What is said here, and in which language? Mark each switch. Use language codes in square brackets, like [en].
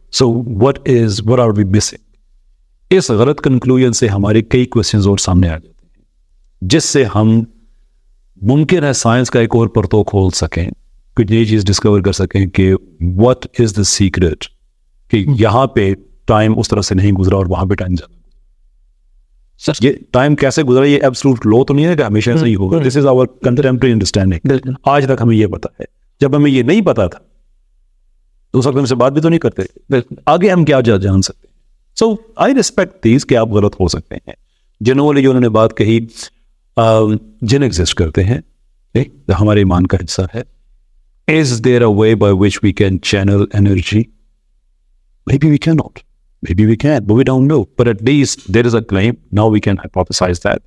[en] So what are we missing? [ur] اس غلط conclusion سے ہمارے کئی کوشچنز اور سامنے آ جاتے ہیں, جس سے ہم ممکن ہے سائنس کا ایک اور پرتو کھول سکیں, کچھ نئی چیز ڈسکور کر سکیں کہ [en] what is the secret, [ur] کہ یہاں پہ ٹائم اس طرح سے نہیں گزرا اور وہاں پہ ٹائم زیادہ. یہ ٹائم کیسے گزرا یہ ایبسولوٹ لو تو نہیں ہے کہ ہمیشہ ایسا ہی ہوگا. [en] This is our contemporary understanding. [ur] آج تک ہمیں یہ پتا ہے. جب ہمیں یہ نہیں پتا تھا تو اس وقت ہم سے بات بھی تو نہیں کرتے. آگے ہم کیا جان سکتے ہیں. [en] so I respect these [ur] کہ آپ غلط ہو سکتے ہیں. جنہوں نے جو انہوں نے بات کہی جن ایگزسٹ کرتے ہیں, ہمارے ایمان کا حصہ ہے. [en] Is there a way by which we can channel energy? Maybe we cannot. Maybe we can, but we don't know. But at least there is a claim. Now we can hypothesize that.